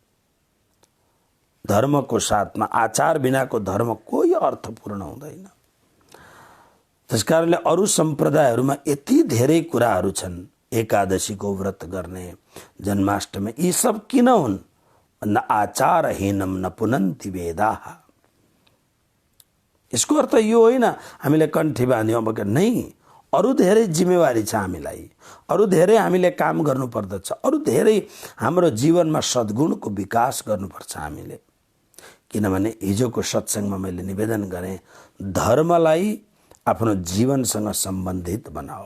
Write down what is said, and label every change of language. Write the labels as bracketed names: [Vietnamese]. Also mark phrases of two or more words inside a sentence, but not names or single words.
[Nepali] धर्मको साथमा आचार बिनाको धर्म कोही अर्थपूर्ण हुँदैन। त्यसकारणले अरू सम्प्रदायहरूमा यति धेरै कुराहरू छन्, एकादशीको व्रत गर्ने, जन्माष्टमी, यी सब किन हुन् भन्दा [Sanskrit] आचारहीनम न पुनन्ति वेदाः। [Nepali] यसको अर्थ यो होइन हामीले कण्ठी बाँध्यौँ अब नै, अरू धेरै जिम्मेवारी छ हामीलाई, अरू धेरै हामीले काम गर्नुपर्दछ, अरू धेरै हाम्रो जीवनमा सद्गुणको विकास गर्नुपर्छ हामीले। किनभने हिजोको सत्सङ्गमा मैले निवेदन गरेँ, धर्मलाई आफ्नो जीवनसँग सम्बन्धित बनाओ।